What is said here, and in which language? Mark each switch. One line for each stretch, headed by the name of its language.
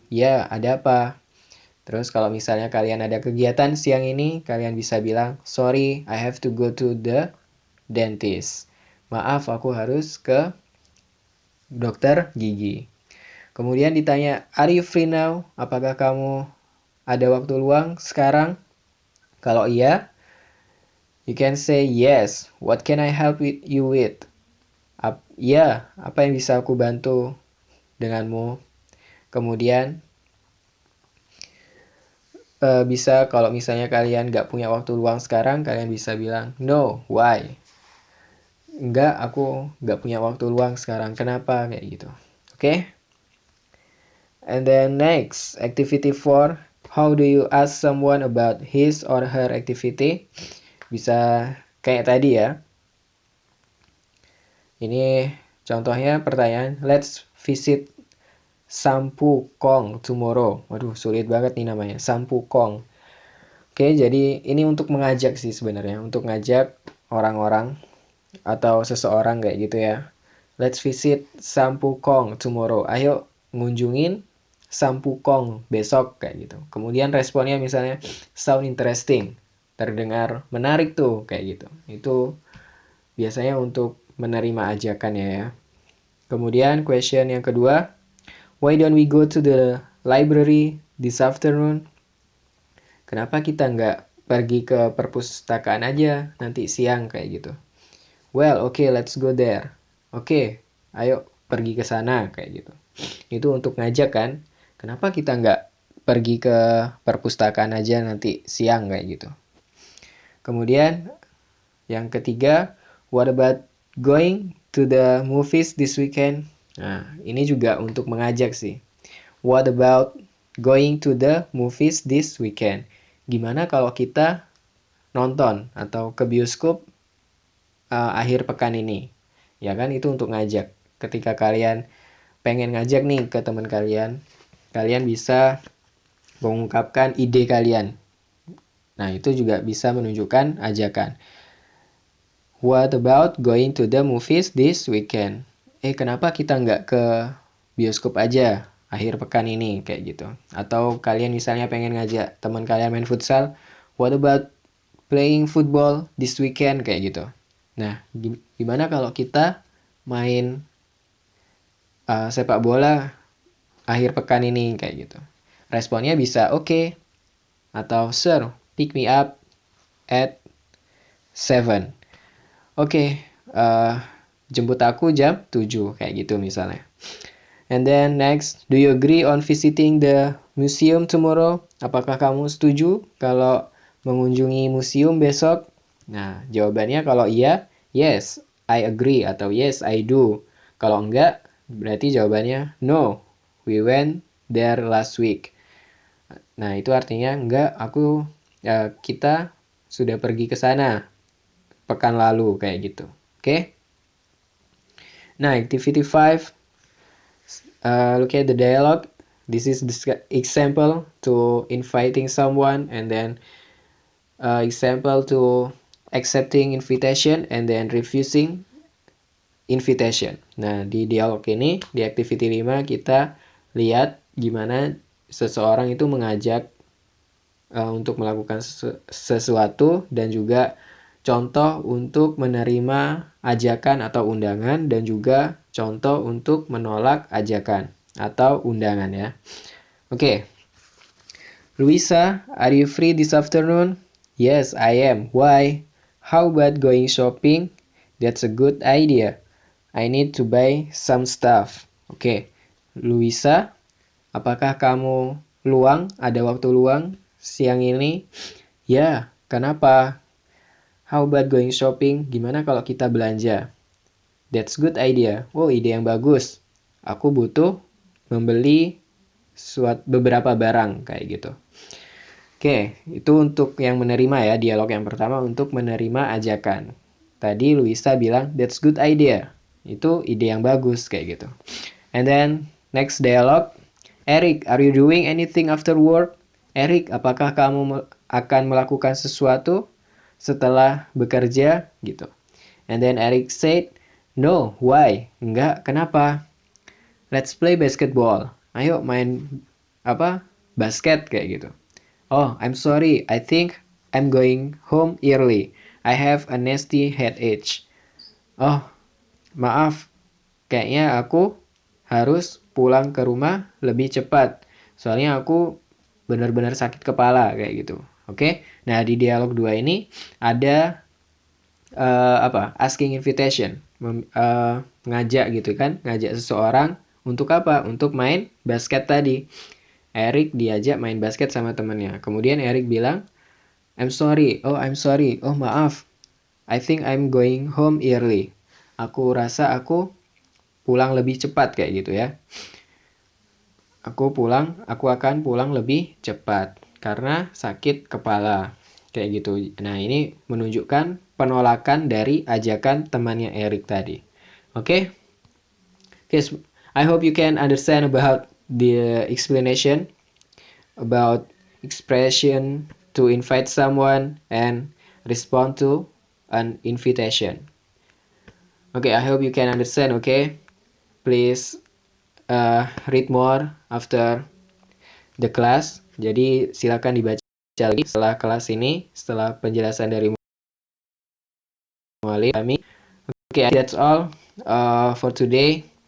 Indonesian: Ya, ada apa? Terus kalau misalnya kalian ada kegiatan siang ini, kalian bisa bilang,
English: sorry, I have to go to the dentist.
Indonesian: Maaf, aku harus ke dokter gigi. Kemudian ditanya,
English: are you free now?
Indonesian: Apakah kamu ada waktu luang sekarang? Kalau iya,
English: you can say yes. What can I help you with?
Indonesian: Ya, apa yang bisa aku bantu denganmu? Kemudian bisa kalau misalnya kalian nggak punya waktu luang sekarang, kalian bisa bilang,
English: no, why?
Indonesian: Enggak, aku nggak punya waktu luang sekarang. Kenapa? Kayak gitu.
English: Oke? And then next, activity 4. How do you ask someone about his or her activity?
Indonesian: Bisa kayak tadi ya. Ini contohnya pertanyaan,
English: let's visit Sampu Kong tomorrow.
Indonesian: Waduh, sulit banget nih namanya. Sampu Kong. Oke, jadi ini untuk mengajak sih sebenarnya. Untuk ngajak orang-orang atau seseorang kayak gitu ya.
English: Let's visit Sampu Kong tomorrow.
Indonesian: Ayo ngunjungin Sampu Kong besok kayak gitu. Kemudian responnya misalnya
English: sound interesting.
Indonesian: Terdengar menarik tuh kayak gitu. Itu biasanya untuk menerima ajakan ya. Kemudian question yang kedua,
English: why don't we go to the library this afternoon?
Indonesian: Kenapa kita nggak pergi ke perpustakaan aja nanti siang kayak gitu?
English: Well, okay, let's go there.
Indonesian: Oke, ayo pergi ke sana kayak gitu. Itu untuk ngajak kan. Kenapa kita nggak pergi ke perpustakaan aja nanti siang kayak gitu. Kemudian yang ketiga,
English: what about going to the movies this weekend?
Indonesian: Nah, ini juga untuk mengajak sih.
English: What about going to the movies this weekend?
Indonesian: Gimana kalau kita nonton atau ke bioskop akhir pekan ini? Ya kan, itu untuk ngajak. Ketika kalian pengen ngajak nih ke teman kalian, kalian bisa mengungkapkan ide kalian. Nah, itu juga bisa menunjukkan ajakan. What about going to the movies this weekend? Kenapa kita nggak ke bioskop aja akhir pekan ini kayak gitu? Atau kalian misalnya pengen ngajak teman kalian main futsal,
English: what about playing football this weekend
Indonesian: kayak gitu? Nah, gimana kalau kita main sepak bola akhir pekan ini kayak gitu? Responnya bisa
English: okay, atau sir, pick me up at 7.
Indonesian: Oke, jemput aku jam 7 kayak gitu misalnya.
English: And then next, do you agree on visiting the museum tomorrow?
Indonesian: Apakah kamu setuju kalau mengunjungi museum besok? Nah, jawabannya kalau iya,
English: yes, I agree atau yes, I do.
Indonesian: Kalau enggak, berarti jawabannya
English: no, we went there last week.
Indonesian: Nah, itu artinya enggak, kita sudah pergi ke sana pekan lalu kayak gitu. Oke?
English: Nah, activity 5, look at the dialogue. This is the example to inviting someone, and then example to accepting invitation and then refusing invitation.
Indonesian: Nah, di dialog ini, di activity 5 kita lihat gimana seseorang itu mengajak untuk melakukan sesuatu dan juga contoh untuk menerima ajakan atau undangan dan juga contoh untuk menolak ajakan atau undangan ya. Oke.
English: Luisa, are you free this afternoon? Yes, I am. Why? How about going shopping? That's a good idea. I need to buy some stuff. Oke.
Indonesian: Luisa, apakah kamu luang? Ada waktu luang siang ini? Ya, kenapa?
English: How about going shopping?
Indonesian: Gimana kalau kita belanja?
English: That's good idea.
Indonesian: Oh, ide yang bagus. Aku butuh membeli beberapa barang kayak gitu. Oke, itu untuk yang menerima ya, dialog yang pertama untuk menerima ajakan. Tadi Luisa bilang,
English: that's good idea.
Indonesian: Itu ide yang bagus kayak gitu.
English: And then, next dialog. Eric, are you doing anything after work?
Indonesian: Eric, apakah kamu akan melakukan sesuatu setelah bekerja? Gitu.
English: And then Eric said, no, why?
Indonesian: Enggak, kenapa?
English: Let's play basketball.
Indonesian: ayo main basket kayak gitu.
English: Oh, I'm sorry, I think I'm going home early. I have a nasty headache.
Indonesian: Oh, maaf, kayaknya aku harus pulang ke rumah lebih cepat. Soalnya aku benar-benar sakit kepala kayak gitu. Oke. Nah, di dialog 2 ini ada
English: asking invitation,
Indonesian: ngajak gitu kan, ngajak seseorang untuk apa? Untuk main basket tadi. Eric diajak main basket sama temannya. Kemudian Eric bilang,
English: I'm sorry.
Indonesian: Oh, maaf.
English: I think I'm going home early.
Indonesian: Aku rasa aku pulang lebih cepat kayak gitu ya. Aku akan pulang lebih cepat karena sakit kepala. Kayak gitu. Nah, ini menunjukkan penolakan dari ajakan temannya Eric tadi. Oke?
English: Okay, I hope you can understand about the explanation about expression to invite someone and respond to an invitation. Okay, I hope you can understand, okay? Please read more after the class.
Indonesian: Jadi silakan dibaca lagi setelah kelas ini, setelah penjelasan dari muallim kami.
English: Okay, that's all for today.